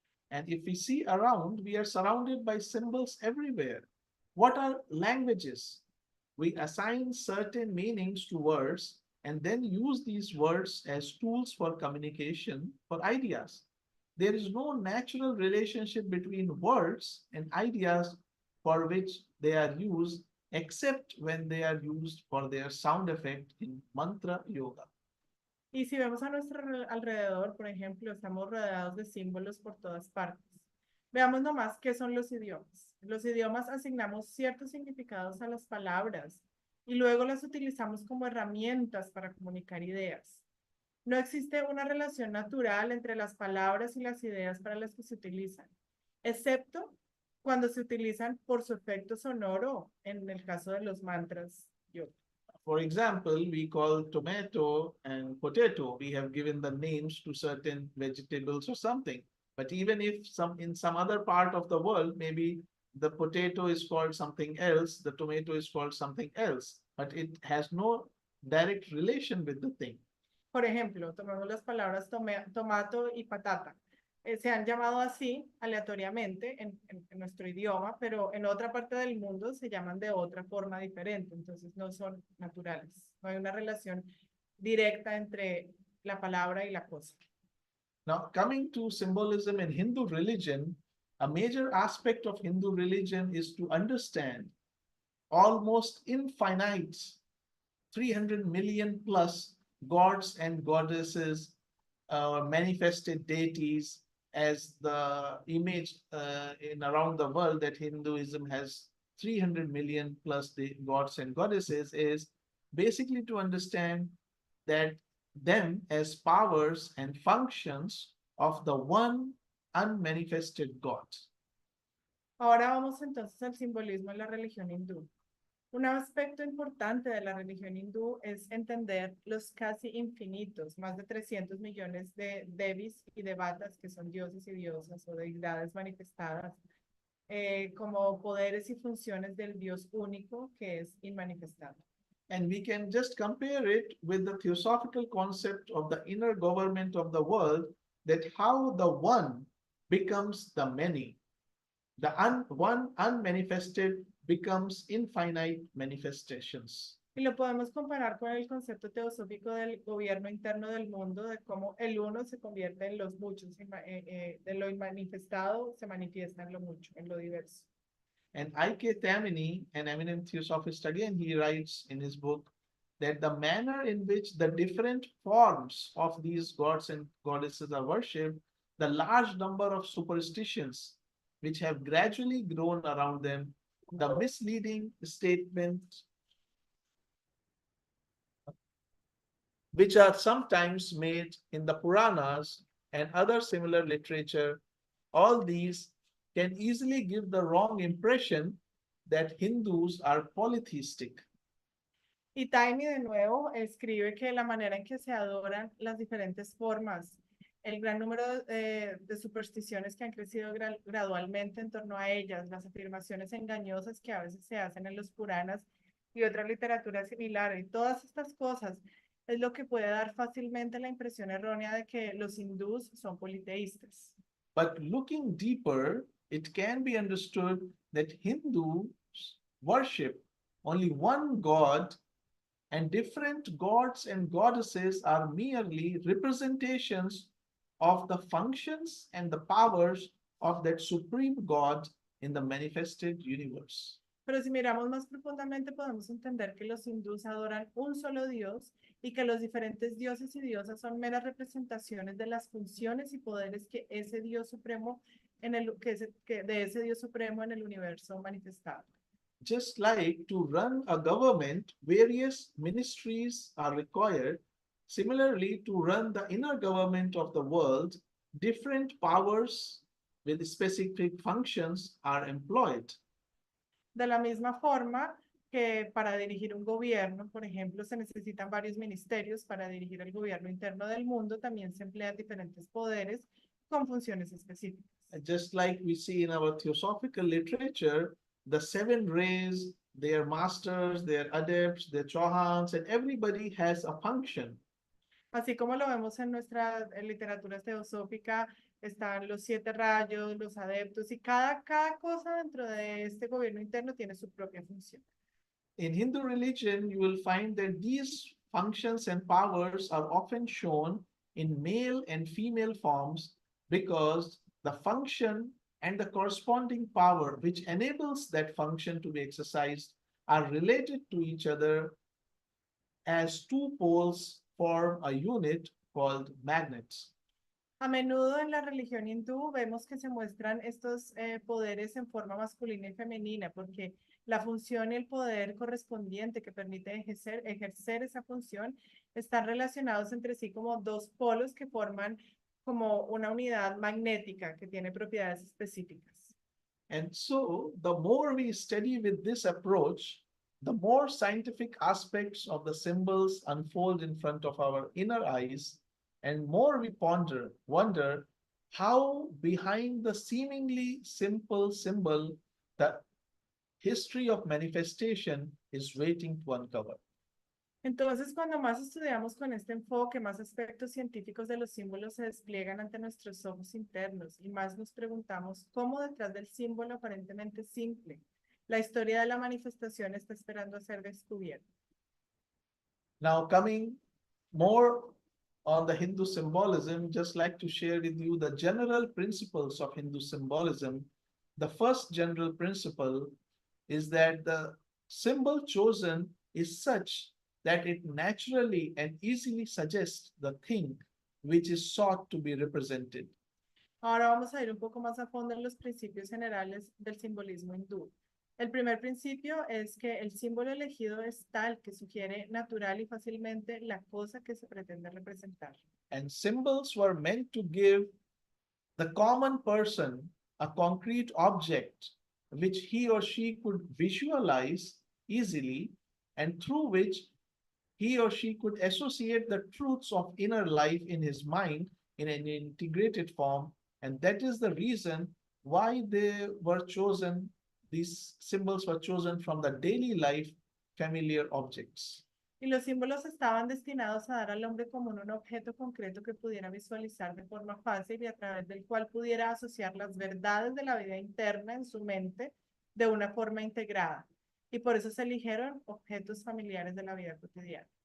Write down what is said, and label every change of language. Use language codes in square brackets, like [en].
[en] And if we see around, we are surrounded by symbols everywhere. What are languages? We assign certain meanings to words and then use these words as tools for communication for ideas. There is no natural relationship between words and ideas for which they are used, except when they are used for their sound effect in mantra yoga. [es] Y si vemos a nuestro alrededor, por ejemplo, estamos rodeados de símbolos por todas partes. Veamos nomás qué son los idiomas. Los idiomas asignamos ciertos significados a las palabras y luego las utilizamos como herramientas para comunicar ideas. No existe una relación natural entre las palabras y las ideas para las que se utilizan, excepto cuando se utilizan por su efecto sonoro en el caso de los mantras yoga. [en] For example, we call tomato and potato. We have given the names to certain vegetables or something. But even if in some other part of the world, maybe the potato is called something else, the tomato is called something else, but it has no direct relation with the thing. [es] Por ejemplo, tomemos las palabras tomato y patata. Se han llamado así aleatoriamente en nuestro idioma, pero en otra parte del mundo se llaman de otra forma diferente, entonces no son naturales. No hay una relación directa entre la palabra y la cosa. [en] Now, coming to symbolism in Hindu religion, a major aspect of Hindu religion is to understand almost infinite 300 million plus gods and goddesses, manifested deities, as the image in around the world that Hinduism has 300 million plus gods and goddesses, is basically to understand that them as powers and functions of the one unmanifested God. [es] Ahora vamos entonces al simbolismo en la religión hindú. Un aspecto importante de la religión hindú es entender los casi infinitos, más de 300 millones de devis y devatas, que son dioses y diosas o deidades manifestadas, como poderes y funciones del Dios único que es inmanifestado. [en] And we can just compare it with the theosophical concept of the inner government of the world, that how the one becomes the many. The one unmanifested becomes infinite manifestations. [es] Y lo podemos comparar con el concepto teosófico del gobierno interno del mundo, de cómo el uno se convierte en los muchos, de lo inmanifestado se manifiesta en lo mucho, en lo diverso. [en] And I.K. Taimini, an eminent theosophist, again, he writes in his book that the manner in which the different forms of these gods and goddesses are worshipped, the large number of superstitions which have gradually grown around them, the misleading statements which are sometimes made in the Puranas and other similar literature, all these can easily give the wrong impression that Hindus are polytheistic. [es] Y Taimi de nuevo escribe que la manera en que se adoran las diferentes formas, el gran número de supersticiones que han crecido gradualmente en torno a ellas, las afirmaciones engañosas que a veces se hacen en los Puranas y otra literatura similar, y todas estas cosas es lo que puede dar fácilmente la impresión errónea de que los hindús son politeístas. [en] But looking deeper, it can be understood that Hindus worship only one God, and different gods and goddesses are merely representations of the functions and the powers of that supreme God in the manifested universe. [es] Pero si miramos más profundamente, podemos entender que los hindús adoran un solo Dios y que los diferentes dioses y diosas son meras representaciones de las funciones y poderes que ese Dios supremo de ese Dios supremo en el universo manifestado. [en] Just like to run a government, various ministries are required. Similarly, to run the inner government of the world, different powers with specific functions are employed. [es] De la misma forma que para dirigir un gobierno, por ejemplo, se necesitan varios ministerios. Para dirigir el gobierno interno del mundo también se emplean diferentes poderes con funciones específicas. [en] Just like we see in our theosophical literature, the seven rays, their masters, their adepts, their chauhans, and everybody has a function. [es] Así como lo vemos en nuestra literatura teosófica, están los 7 rayos, los adeptos, y cada cosa dentro de este gobierno interno tiene su propia función. [en] In Hindu religion, you will find that these functions and powers are often shown in male and female forms, because the function and the corresponding power which enables that function to be exercised are related to each other, as two poles form a unit called magnets. [es] A menudo en la religión hindú vemos que se muestran estos poderes en forma masculina y femenina, porque la función y el poder correspondiente que permite ejercer esa función están relacionados entre sí como dos polos que forman como una unidad magnética que tiene propiedades específicas. [en] And so, the more we study with this approach, the more scientific aspects of the symbols unfold in front of our inner eyes, and more we wonder how behind the seemingly simple symbol, the history of manifestation is waiting to uncover. [es] Entonces, cuando más estudiamos con este enfoque, más aspectos científicos de los símbolos se despliegan ante nuestros ojos internos y más nos preguntamos cómo detrás del símbolo aparentemente simple, la historia de la manifestación está esperando a ser descubierta. [en] Now, coming more on the Hindu symbolism, just like to share with you the general principles of Hindu symbolism. The first general principle is that the symbol chosen is such that it naturally and easily suggests the thing which is sought to be represented. [es] Ahora vamos a ir un poco más a fondo en los principios generales del simbolismo hindú. El primer principio es que el símbolo elegido es tal que sugiere natural y fácilmente la cosa que se pretende representar. [en] And symbols were meant to give the common person a concrete object which he or she could visualize easily and through which he or she could associate the truths of inner life in his mind in an integrated form. And that is the reason why they were chosen, these symbols were chosen from the daily life familiar objects. [es] Y los símbolos estaban destinados a dar al hombre común un objeto concreto que pudiera visualizar de forma fácil y a través del cual pudiera asociar las verdades de la vida interna en su mente de una forma integrada. Y por eso se eligieron objetos familiares de la vida cotidiana.